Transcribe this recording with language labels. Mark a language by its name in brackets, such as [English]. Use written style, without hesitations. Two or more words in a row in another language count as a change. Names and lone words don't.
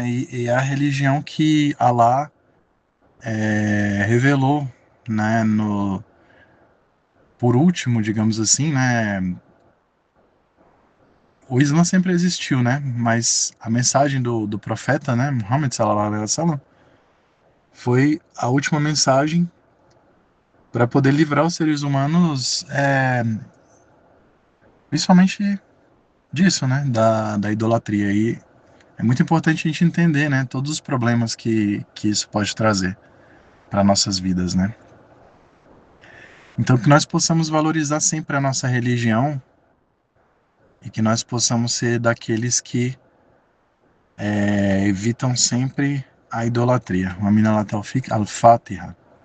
[Portuguese] E é a religião que Alá revelou, né, por último, digamos assim, né? O Islã sempre existiu, né? Mas a mensagem do profeta, né, [Arabic] محمد صلى الله عليه وسلم, [Portuguese] foi a última mensagem para poder livrar os seres humanos, principalmente disso, né, da idolatria. E é muito importante a gente entender, né, todos os problemas que isso pode trazer para nossas vidas, né? Então, que nós possamos valorizar sempre a nossa religião e que nós possamos ser daqueles que evitam sempre a idolatria. [Arabic] ومن التوفيق الفاتحة.